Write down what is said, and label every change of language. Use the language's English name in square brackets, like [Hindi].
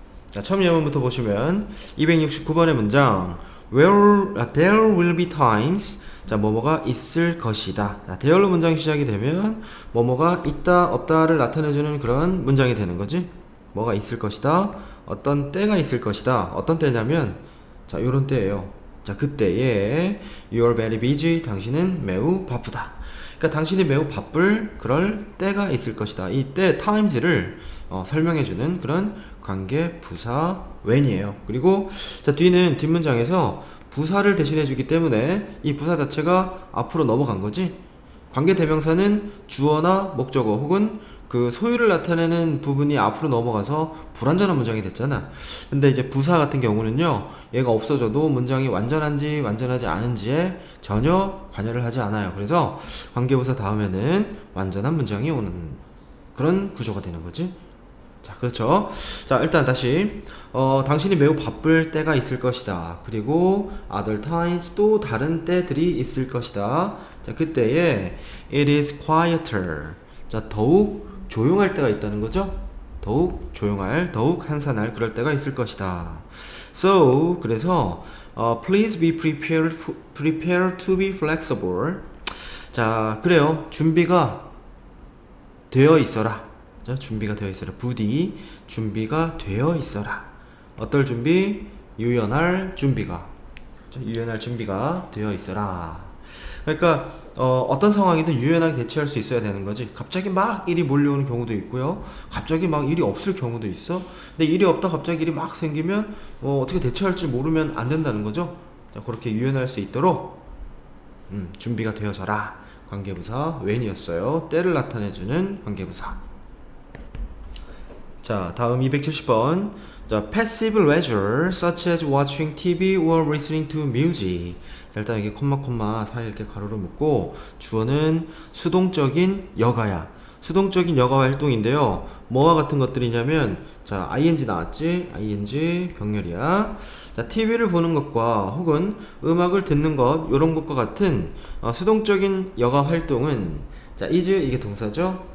[Korean] 자, 처음 예문부터 보시면 269번의 문장 [English] there will be times. [Korean] 자, 뭐뭐가 있을 것이다. 자, there로 문장이 시작이 되면 뭐뭐가 있다 없다를 나타내주는 그런 문장이 되는 거지. 뭐가 있을 것이다, 어떤 때가 있을 것이다. 어떤 때냐면 자, 요런 때예요. 자, 그때에 [English] you are very busy. [Korean] 당신은 매우 바쁘다. 그러니까 당신이 매우 바쁠 그럴 때가 있을 것이다. 이 때 times를 설명해주는 그런 관계 부사 when이에요. 그리고 자, 뒤는 뒷문장에서 부사를 대신해주기 때문에 이 부사 자체가 앞으로 넘어간 거지. 관계 대명사는 주어나 목적어 혹은 그 소유를 나타내는 부분이 앞으로 넘어가서 불완전한 문장이 됐잖아. 근데 이제 부사 같은 경우는요, 얘가 없어져도 문장이 완전한지 완전하지 않은지에 전혀 관여를 하지 않아요. 그래서 관계부사 다음에는 완전한 문장이 오는 그런 구조가 되는 거지. 자, 그렇죠. 자, 일단 다시 당신이 매우 바쁠 때가 있을 것이다. 그리고 [English] other times, [Korean] 또 다른 때들이 있을 것이다. 자, 그때에 [English] it is quieter. [Korean] 자, 더욱 조용할 때가 있다는 거죠. 더욱 조용할, 더욱 한산할 그럴 때가 있을 것이다. [English] So, [Korean] 그래서 [English] please be prepared to be flexible. [Korean] 자, 그래요. 준비가 되어 있어라. 자, 준비가 되어 있어라. 부디 준비가 되어 있어라. 어떨 준비? 유연할 준비가. 자, 유연할 준비가 되어 있어라. 그러니까 어떤 상황이든 유연하게 대처할 수 있어야 되는 거지. 갑자기 막 일이 몰려오는 경우도 있고요. 갑자기 막 일이 없을 경우도 있어. 근데 일이 없다 갑자기 일이 막 생기면 어떻게 대처할지 모르면 안 된다는 거죠. 자, 그렇게 유연할 수 있도록 준비가 되어져라. 관계부사 when이었어요. 때를 나타내주는 관계부사. 자, 다음 270번. [English] 자, passive leisure such as watching TV or listening to music. [Korean] 자, 일단 여기 콤마 사이에 이렇게 가로로 묶고 주어는 수동적인 여가야. 수동적인 여가 활동인데요. 뭐와 같은 것들이냐면 자, ing 나왔지? ing 병렬이야. 자, TV를 보는 것과 혹은 음악을 듣는 것 요런 것과 같은 수동적인 여가 활동은 자, is 이게 동사죠?